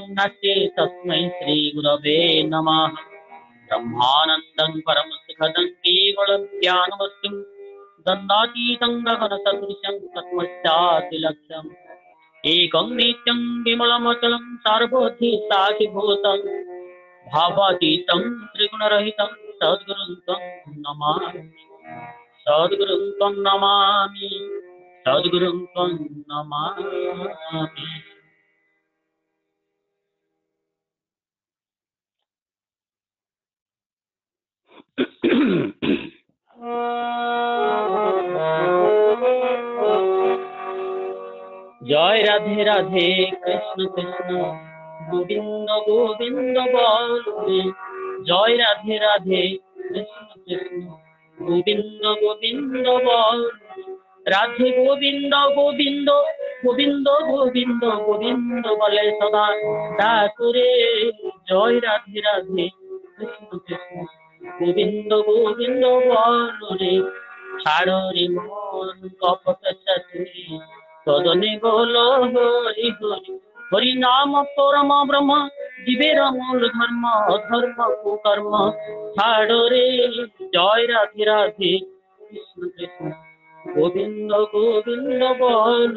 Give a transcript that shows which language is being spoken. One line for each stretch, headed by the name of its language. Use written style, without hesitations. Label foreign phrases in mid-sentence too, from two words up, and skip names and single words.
Sanskrit: नास्ति तस्मै श्री गुरवे नमः ब्रह्मानन्दं परम सुखदं केवलं ज्ञानवस्तुं दन्दातीतं गगनसदृशं तस्मैश्चास्ति लक्ष्यम् एकं नित्यं विमलमचलं सार्वभौतिसाक्षिभूतं भावातीतं त्रिगुणरहितं सद्गुरुं तं नमामि सद्गुरुं तं नमामि सद्गुरुं तं नमामि
Bangla: जय राधे राधे कृष्ण कृष्ण गोविंद গোবিন্দ বলো জয় রাধে রাধে কৃষ্ণ কৃষ্ণ গোবিন্দ গোবিন্দ বলো রাধে গোবিন্দ গোবিন্দ গোবিন্দ গোবিন্দ গোবিন্দ বলো সদা ঠাকুরে জয় রাধে রাধে কৃষ্ণ কৃষ্ণ গোবিন্দ গোবিন্দ বলো ছাড়ো রে মন কপট চাতুরি সদনে বলো হরি হরি হরি নাম পরম ব্রহ্ম জীবের মূল ধর্ম অধর্ম কুকর্ম ছাড়ো রে জয় রাধে রাধে কৃষ্ণ কৃষ্ণ গোবিন্দ গোবিন্দ বলো